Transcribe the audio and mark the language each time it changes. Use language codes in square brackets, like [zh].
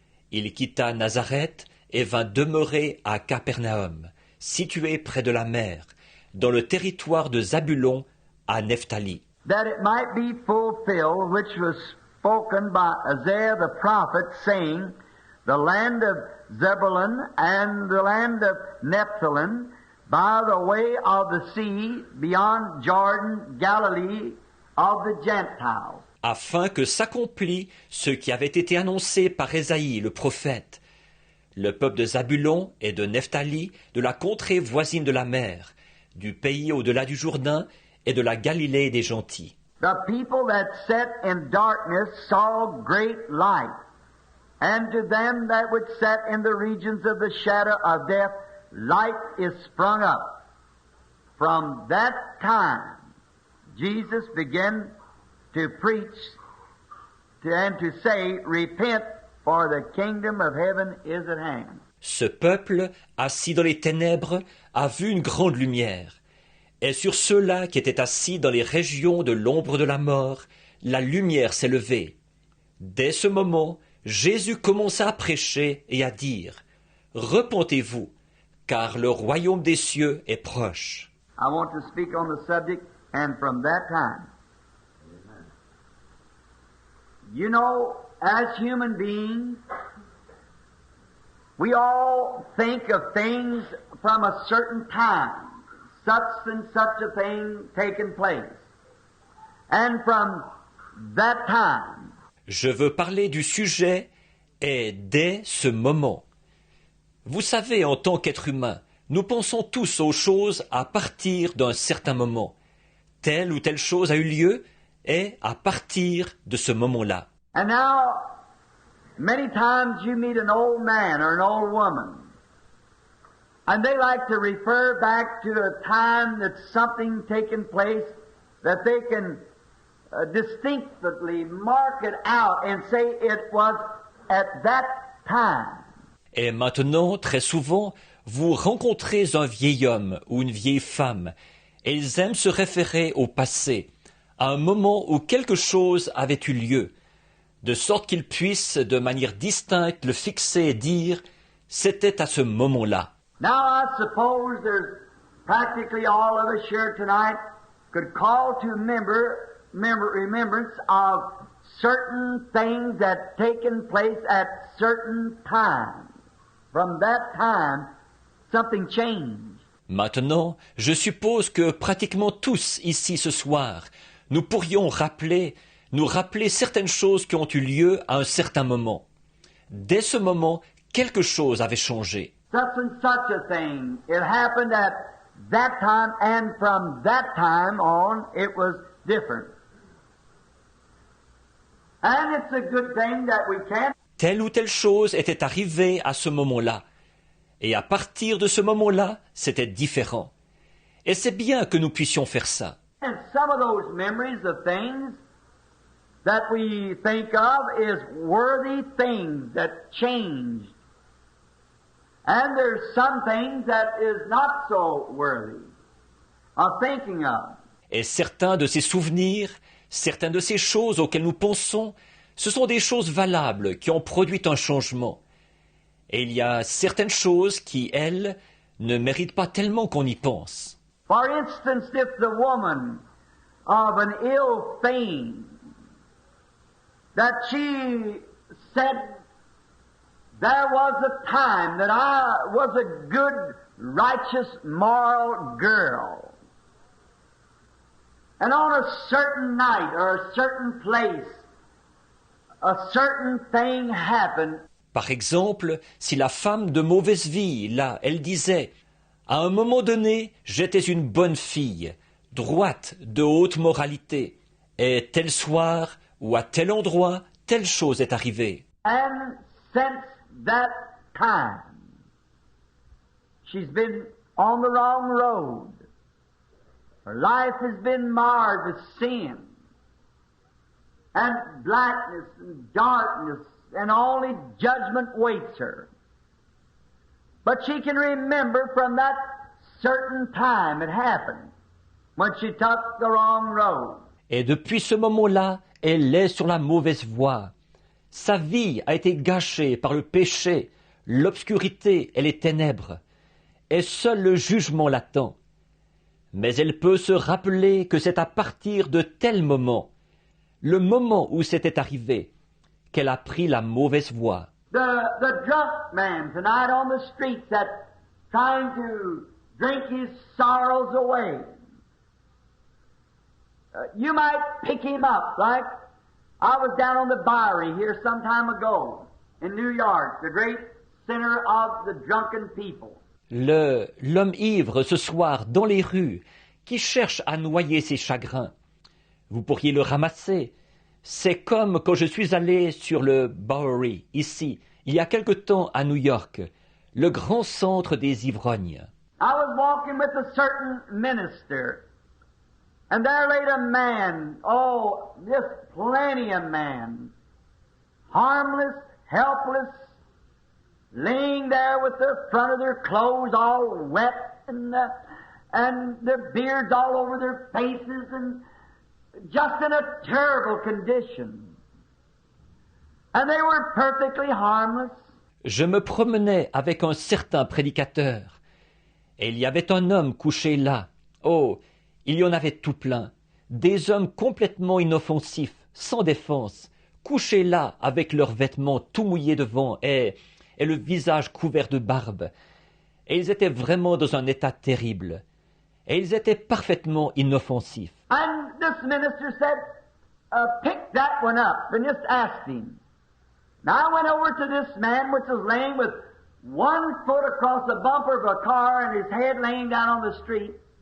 [fr] Il quitta Nazareth et vint demeurer à Capernaum, situé près de la mer, dans le territoire de Zabulon à Nephtali. [en] That it might be fulfilled, which was spoken by Isaiah the prophet, saying, the land of Zebulun and the land of Nephthalim, by the way of the sea, beyond Jordan, Galilee of the Gentiles. [fr] Afin que s'accomplît ce qui avait été annoncé par Ésaïe le prophète. Le peuple de Zabulon et de Nephtali, de la contrée voisine de la mer, du pays au-delà du Jourdain et de la Galilée des gentils. [en] The people that sat in darkness saw great light, and to them that would sit in the regions of the shadow of death, light is sprung up. From that time, Jesus began to preach and to say, repent, for the kingdom of heaven is at hand. [fr] Ce peuple, assis dans les ténèbres, a vu une grande lumière. Et sur ceux-là qui étaient assis dans les régions de l'ombre de la mort, la lumière s'est levée. Dès ce moment, Jésus commença à prêcher et à dire, repentez-vous, car le royaume des cieux est proche. [en] I want to speak on the subject, and from that time, you know, as human beings, we all think of things from a certain time, such and such a thing taking place. And from that time, [fr] je veux parler du sujet et dès ce moment. Vous savez, en tant qu'être humain, nous pensons tous aux choses à partir d'un certain moment. Telle ou telle chose a eu lieu et à partir de ce moment-là. [en] And now, many times you meet an old man or an old woman, and they like to refer back to a time that something taken place that they can distinctly mark it out and say it was at that time. [fr] Et maintenant, très souvent, vous rencontrez un vieil homme ou une vieille femme, Et ils aiment se référer au passé, à un moment où quelque chose avait eu lieu, de sorte qu'ils puissent, de manière distincte, le fixer et dire « c'était à ce moment-là ». [en] Now I suppose there's practically all of us here tonight could call to remembrance of certain things that taken place at certain times. From that time, something changed. [fr] Maintenant, je suppose que pratiquement tous ici ce soir, nous pourrions nous rappeler certaines choses qui ont eu lieu à un certain moment. Dès ce moment, quelque chose avait changé. [en] Such and such a thing. It happened at that time, and from that time on, it was different. And it's a good thing that we can't. [fr] Telle ou telle chose était arrivée à ce moment-là. Et à partir de ce moment-là, c'était différent. Et c'est bien que nous puissions faire ça. [en] And some of those memories of things that we think of is worthy things that changed. And there's some things that is not so worthy of thinking of. [fr] Et certains de ces souvenirs, certaines de ces choses auxquelles nous pensons, ce sont des choses valables qui ont produit un changement. Et il y a certaines choses qui, elles, ne méritent pas tellement qu'on y pense. [en] For instance, if the woman of an ill fame, that she said, there was a time that I was a good, righteous, moral girl. And on a certain night or a certain place, a certain thing happened. [fr] Par exemple, si la femme de mauvaise vie, là, elle disait « À un moment donné, j'étais une bonne fille, droite, de haute moralité, et tel soir ou à tel endroit, telle chose est arrivée. » [en] And since that time, she's been on the wrong road. Her life has been marred with sin and blackness and darkness, and only judgment waits her. But she can remember from that certain time it happened, when she took the wrong road. [fr] Et depuis ce moment-là, elle est sur la mauvaise voie. Sa vie a été gâchée par le péché, l'obscurité et les ténèbres, et seul le jugement l'attend. Mais elle peut se rappeler que c'est à partir de tel moment, le moment où c'était arrivé, qu'elle a pris la mauvaise voie. [en] The drunk man tonight on the streets that trying to drink his sorrows away. You might pick him up, like I was down on the Bowery here some time ago in New York, the great center of the drunken people. [fr] L'homme ivre ce soir dans les rues, qui cherche à noyer ses chagrins. Vous pourriez le ramasser. C'est comme quand je suis allé sur le Bowery, ici, il y a quelque temps à New York, le grand centre des ivrognes. [en] I was walking with a certain minister, and there laid a man, oh, just plenty of man, harmless, helpless, laying there with the front of their clothes all wet and their beards all over their faces and just in a terrible condition. And they were perfectly harmless. [fr] Je me promenais avec un certain prédicateur, et il y avait un homme couché là. Oh, il y en avait tout plein. Des hommes complètement inoffensifs, sans défense, couchés là avec leurs vêtements tout mouillés devant et le visage couvert de barbe. Et ils étaient vraiment dans un état terrible. Et ils étaient parfaitement inoffensifs. [en] And this minister said, pick that one up and just ask him. Now I went over to this man which was laying with one foot across the bumper of a car and his head laying down on the street.